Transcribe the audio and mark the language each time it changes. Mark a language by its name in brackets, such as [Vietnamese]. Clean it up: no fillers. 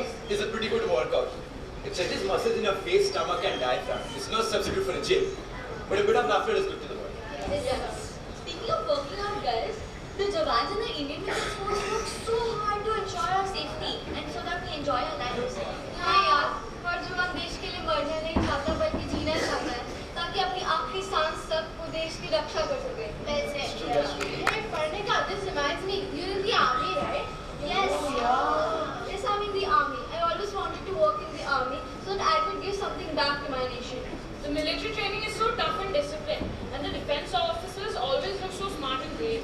[English] is a pretty good workout. It stretches muscles in your face, stomach and diaphragm. It's no substitute for a gym, but a bit of laughter is good to the body. Speaking of working out, guys, the jawans in the Indian Defence Force work so hard to ensure our safety and so that we enjoy our lives. [Hindi] हाँ यार, हर जवान देश के लिए मरना नहीं चाहता बल्कि जीना चाहता है ताकि अपनी आखिरी सांस तक वो देश की रक्षा कर सके। वैसे पढ़ने का [English] this reminds me, you're in the army, right? Yes. Yes, I'm in the army. I always wanted to work in the army so that I could give something back to my nation. The military training is so tough and disciplined, and the defense officers always look so smart and brave.